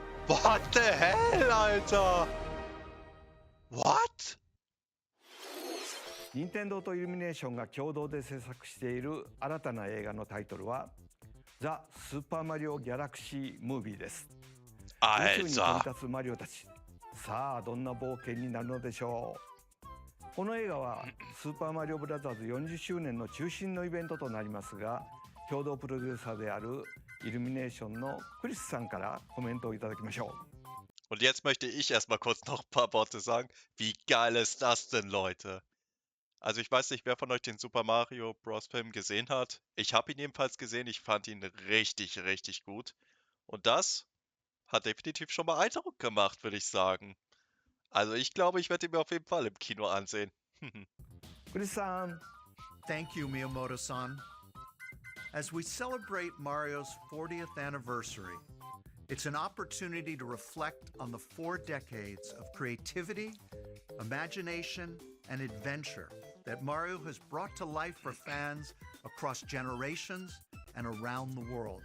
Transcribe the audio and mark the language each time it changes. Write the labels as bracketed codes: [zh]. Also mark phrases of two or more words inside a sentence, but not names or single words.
[en] What the hell, Alter? What? [ja] 任天堂とイルミネーションが共同で制作している新たな映画のタイトルはザ・スーパーマリオ・ギャラクシー・ムービーです。宇宙に飛び [de] Alter. [ja] 立つマリオたち、さあどんな冒険になるのでしょう。この映画はスーパーマリオブラザーズ40周年の中心のイベントとなりますが、共同プロデューサーであるイルミネーションのクリスさんからコメントをいただきましょう。 [de] Und jetzt möchte ich erstmal kurz noch ein paar Worte sagen. Wie geil ist das denn, Leute? Also ich weiß nicht, wer von euch den Super Mario Bros. Film gesehen hat. Ich habe ihn ebenfalls gesehen. Ich fand ihn richtig, richtig gut. Und das hat definitiv schon mal Eindruck gemacht, würde ich sagen. Also ich glaube, ich werde ihn mir auf jeden Fall im Kino ansehen. [ja] クリスさん、 [en] Thank you, Miyamoto-san. As we celebrate Mario's 40th anniversary, it's an opportunity to reflect on the 4 decades of creativity, imagination, and adventure that Mario has brought to life for fans across generations and around the world.